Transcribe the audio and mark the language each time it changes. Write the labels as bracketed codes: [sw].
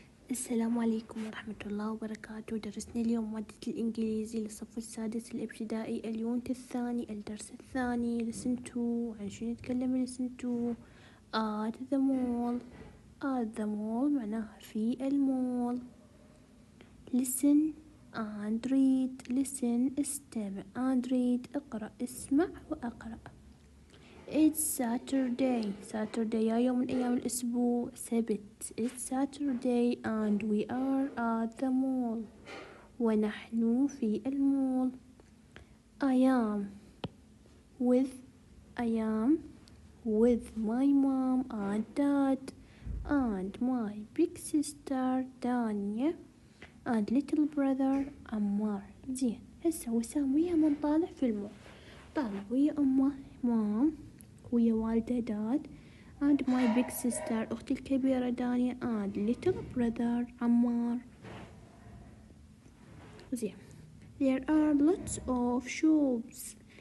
[ar] السلام عليكم ورحمة الله وبركاته. درسنا اليوم مادة الإنجليزي للصف السادس الابتدائي، اليونت الثاني، الدرس الثاني [en] listen to. [ar] عن شو نتكلم [en] listen to؟ at the mall. at the mall [ar] معناها في المول. [en] listen and read. [ar] listen استمع [en] and read [ar] اقرأ، اسمع وأقرأ. [en] It's Saturday. [ar] Saturday يوم من أيام الأسبوع، سبت. [en] It's Saturday and we are at the mall. [ar] ونحن في المول. [en] I am with my mom and dad and my big sister دانية and little brother عمار. [ar] زين، هسه وسام ويا من طالع في المول؟ طالع ويا أمه مام، ويا والده داد [en] and my big sister [ar] أختي الكبيرة دانية [en] and little brother [ar] عمار. [en] زين. There are lots of shops.